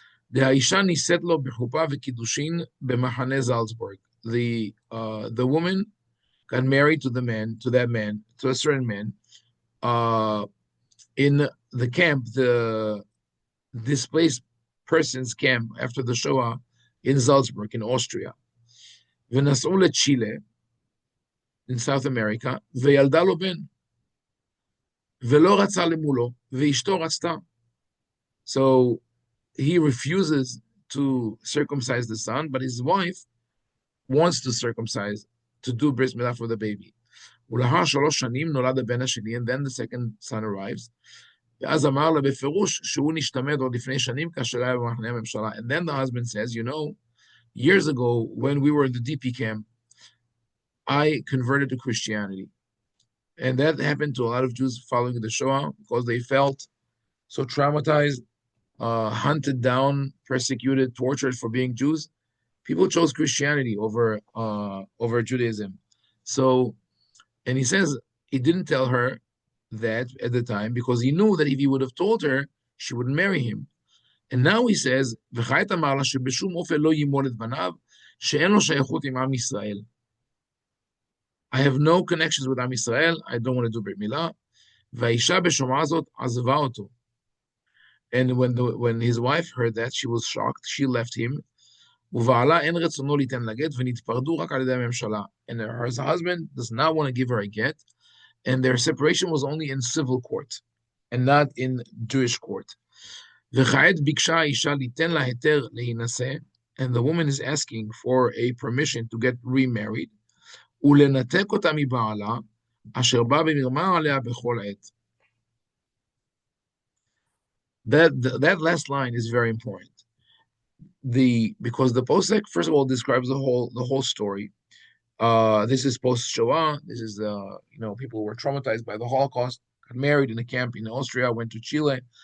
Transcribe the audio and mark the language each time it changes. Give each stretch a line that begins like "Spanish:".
English: The woman got married to a certain man, in the camp, the displaced persons camp after the Shoah in Salzburg, in Austria.
Hebrew: ונסעו לצ'ילה,
English: in South America,
Hebrew: וילדה לו בן. ולא רצה למולו, ואשתו רצתה.
English: So he refuses to circumcise the son, but his wife wants to circumcise, to do bris milah for the baby.
Hebrew: ולאחר 3 שנים נולד הבן השני,
English: and then the second son arrives.
Hebrew: ואז אמר לה בפירוש שהוא נשתמד עוד לפני שנים כאשר היה במחנה הממשלה.
English: And then the husband says, years ago when we were in the DP camp, I converted to Christianity. And that happened to a lot of Jews following the Shoah because they felt so traumatized, hunted down, persecuted, tortured for being Jews. People chose Christianity over Judaism. So, and he says he didn't tell her that at the time because he knew that if he would have told her, she wouldn't marry him. And now he says,
Hebrew: וכעת אמר לה שבשום אופן לא ימול את בניו, שאין לו שייכות עם עם ישראל.
English: I have no connections with Am Yisrael. I don't want to do Brit Milah.
Hebrew: והאישה בשומעה זאת עזבה אותו.
English: And when his wife heard that, she was shocked. She left him.
Hebrew: ובעלה אין רצונו ליתן לה גט, ונתפרדו רק על ידי הממשלה.
English: And her husband does not want to give her a get. And their separation was only in civil court, and not in Jewish court.
Hebrew: וכעת ביקשה האישה ליתן לה היתר להינשא,
English: and the woman is asking for a permission to get remarried.
Hebrew: ולנתק אותה מבעלה, אשר בא במרמה עליה בכל עת.
English: That last line is very important. Because the posek, first of all, describes the whole story. This is post-Shoah. This is people who were traumatized by the Holocaust, got married in a camp in Austria, went to Chile.